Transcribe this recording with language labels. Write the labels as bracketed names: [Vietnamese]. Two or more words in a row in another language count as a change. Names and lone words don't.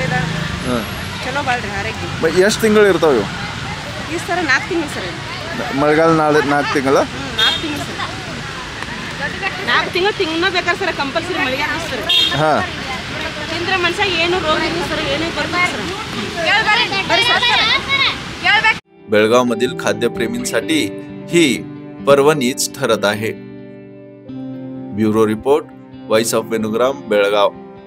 [Kannada] ಇದು ಚಲೋ ಬಾಳ್ರಿ ಆರೋಗ್ಯ। ಎಷ್ಟು ತಿಂಗಳು ಇರ್ತಾವೆ? ಈ ಸರ್ 4 ತಿಂಗಳು ಸರ್। ಮಳೆಗಾಲ 4 ತಿಂಗಳು? 4 ತಿಂಗಳು ಸರ್। 4 ತಿಂಗಳು ಬೇಕಾದ್ರೆ ಸರ್, ಕಂಪಲ್ಸರಿ ಮಳೆಗಾಲ ಸರ್। ಹಾಂ, ತಿಂದ್ರೆ ಮನುಷ್ಯ ಏನು ರೋಗ ಇಲ್ಲ सर, ಏನೂ ಬರ್ತದೆ सर। [Marathi] बेळगाव मधील खाद्यप्रेमींसाठी ही पर्वणीच ठरत आहे। [English] bureau report, [Marathi] व्हॉइस ऑफ वेणुग्राम, बेळगाव।